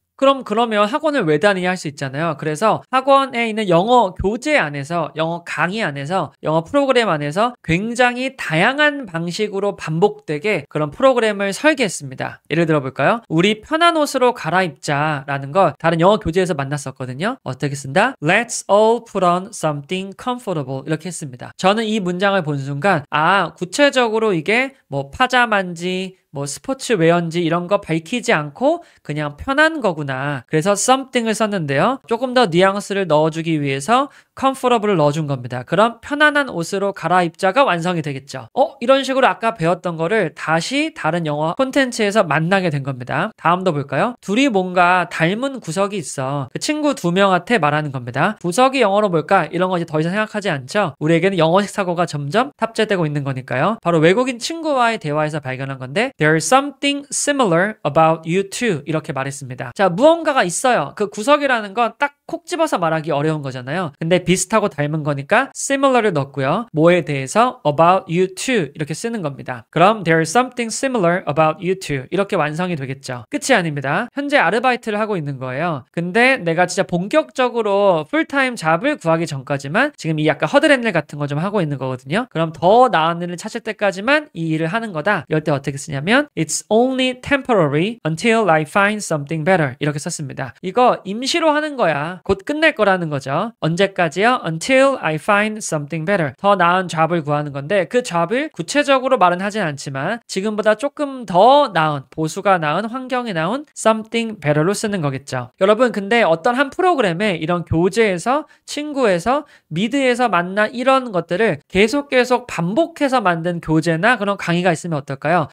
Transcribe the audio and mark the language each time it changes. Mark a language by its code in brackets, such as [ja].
[ko] 그러면 학원을 왜 다니냐 할 수 있잖아요. 그래서 학원에 있는 영어 교재 안에서, 영어 강의 안에서, 영어 프로그램 안에서 굉장히 다양한 방식으로 반복되게 그런 프로그램을 설계했습니다. 예를 들어 볼까요? 우리 편한 옷으로 갈아입자라는 걸 다른 영어 교재에서 만났었거든요. 어떻게 쓴다? [en] Let's all put on something comfortable [ko] 이렇게 했습니다. 저는 이 문장을 본 순간 구체적으로 이게 뭐 파자마인지 뭐 스포츠웨어인지 이런 거 밝히지 않고 그냥 편한 거구나. 그래서 something을 썼는데요. 조금 더 뉘앙스를 넣어주기 위해서 comfortable을 넣어준 겁니다. 그럼 편안한 옷으로 갈아입자가 완성이 되겠죠. 이런 식으로 아까 배웠던 거를 다시 다른 영어 콘텐츠에서 만나게 된 겁니다. 다음도 볼까요? 둘이 뭔가 닮은 구석이 있어. 그 친구 두 명한테 말하는 겁니다. 구석이 영어로 뭘까? 이런 거 이제 더 이상 생각하지 않죠? 우리에게는 영어식 사고가 점점 탑재되고 있는 거니까요. 바로 외국인 친구와의 대화에서 발견한 건데 [en] There's something similar about you too [ko] 이렇게 말했습니다. 자, 무언가가 있어요. 그 구석이라는 건 딱 콕 집어서 말하기 어려운 거잖아요. 근데 비슷하고 닮은 거니까 similar를 넣었고요. 뭐에 대해서 [en] about you too [ko] 이렇게 쓰는 겁니다. 그럼 [en] there's something similar about you too [ko] 이렇게 완성이 되겠죠. 끝이 아닙니다. 현재 아르바이트를 하고 있는 거예요. 근데 내가 진짜 본격적으로 풀타임 잡을 구하기 전까지만 지금 이 약간 허드렛일 같은 거 좀 하고 있는 거거든요. 그럼 더 나은 일을 찾을 때까지만 이 일을 하는 거다. 이럴 때 어떻게 쓰냐면 [en] It's only temporary until I find something better [ko] 이렇게 썼습니다. 이거 임시로 하는 거야. 곧 끝낼 거라는 거죠. 언제까지요? [en] Until I find something better. [ko] 더 나은 잡을 구하는 건데 그 잡을 구체적으로 말은 하진 않지만 지금보다 조금 더 나은, 보수가 나은, 환경이 나은 [en] something better [ko] 로 쓰는 거겠죠. 여러분 근데 어떤 한 프로그램에 이런 교재에서, 친구에서, 미드에서 만난 이런 것들을 계속 반복해서 만든 교재나 그런 강의가 있으면 어떨까요?